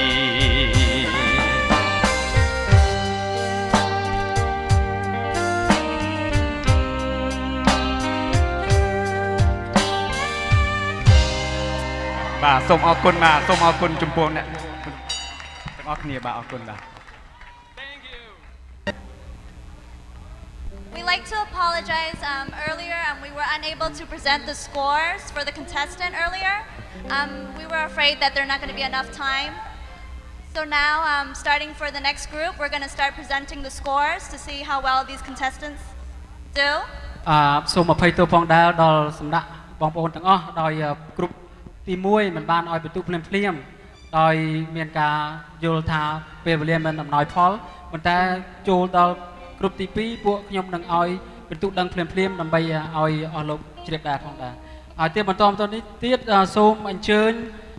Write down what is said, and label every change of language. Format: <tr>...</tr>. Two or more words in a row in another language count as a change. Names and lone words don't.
<km>បាទសូមអរគុណបាទសូមអរគុណចំពោះអ្នកទាំងអស់គ្នាបាទអរគុណបាទ</km> <en>We like to apologize earlier we were unable to present the scores for the contestant earlier. We were afraid that there's not going to be enough time. So now, starting for the next group, we're going to start presenting the scores to see how well these contestants do.</en> <km>សូមអភ័យទោសផងដែរដល់សម្ដាក់បងប្អូនទាំងអស់ដោយគ្រប់ទី1មិនបានឲ្យបន្ទុកភ្លាមដោយមានការយល់ថាពេលវេលាមិនអំណោយផលប៉ុន្តែចូលដល់គ្រប់ទី2ពួកខ្ញុំនឹងឲ្យបន្ទុកដឹងភ្លាមដើម្បីឲ្យអស់លោកជ្រាបដែរផងដែរហើយទៀតបន្តនេះទៀតសូមអញ្ជើញ</km>